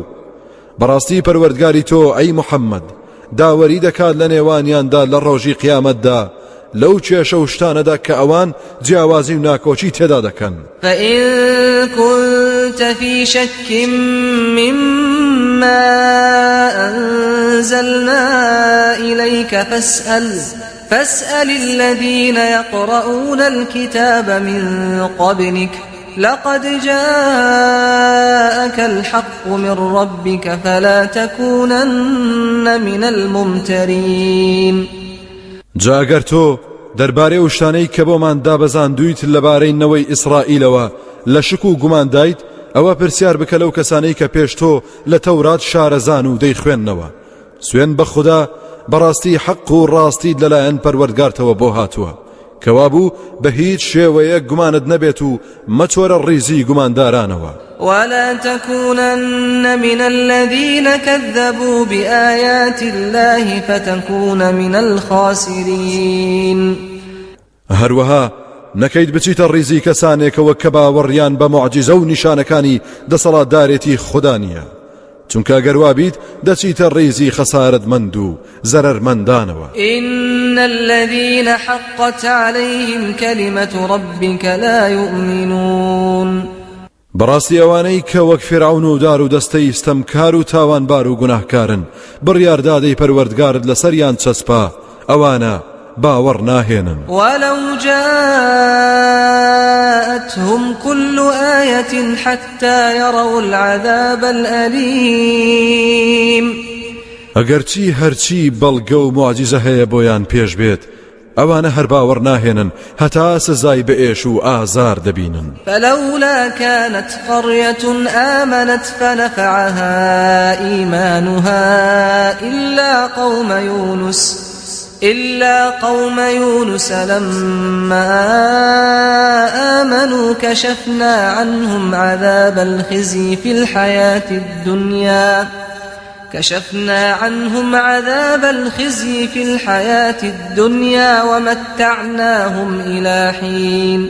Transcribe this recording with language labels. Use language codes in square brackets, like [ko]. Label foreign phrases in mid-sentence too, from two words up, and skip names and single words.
[ckb] بەڕاستی پەروەردگاری تۆ ئەی محەممەد داوەری دەکات لە نێوانیاندا لە ڕۆژی قیامەتدا لەو کێشە و شتانەدا کە ئەوان جیاوازی و ناکۆچی تێدا دەکەن. [ar] فإن كنت في شك مما أنزلنا إليك فاسأل الذين يقرؤون الكتاب من قبلك لقد جاءك الحق من ربك فلا تكونن من الممترين. [ckb] جاگەر تۆ دەربارەی و شتانەی کە بۆمان دابەزاندوویت لەبارەی نەوەی ئیسرائیلەوە لە شک و گومان دایت ئەوە پرسیار بکە لەو کەسانەی کە پێش تۆ لە تەورات شارەزان و دەیخوێننەوە. سوێن بە خوددا بەڕاستی حەق و ڕاستی لەلایەن پەروەردگارتەوە بۆ هاتووە کەوابوو بە هیچ شێوەیە گومانت نەبێت و مەچۆرە ڕیزی گوماندارانەوە. [ar] ولا تكونن من الذين كذبوا بآيات الله فتكون من الخاسرين. [ckb] هەروەها نەکەیت بچیتە ڕیزی کەسانێکەوە کە باوەڕیان بە معجزە و نیشانەکانی دەسەڵاتدارێتی خوددا نییە چونکە گەروا بیت دەچیتە ڕیزی خەسارەتمەند و زەرەرمەندانەوە. [ar] إن الذين حقت عليهم كلمة ربك لا يؤمنون. [ckb] بەڕاستی ئەوانەی کە وەک فرعون و دار و دەستەی ستەمکار و تاوانبار و گوناهکارن بڕیاردادەی پەروەردگارت لەسەریان چەسپا ئەوانە باوەڕ ناهێنن. [ar] ولو جاءتهم كل آية حتى يروا العذاب الأليم. [ckb] ئەگەرچی هەرچی بەڵگە و معجزە هەیە بۆیان پێش بێت ئەوانە هەر باوەڕ ناهێنن هەتا سزای بە ئێش و ئازار دەبینن. [ar] فلولا كانت قرية آمنت فنفعها إيمانها إلا قوم يونس لما آمنوا كشفنا عنهم عذاب الخزي في الحياة الدنيا ومتعناهم إلى حين.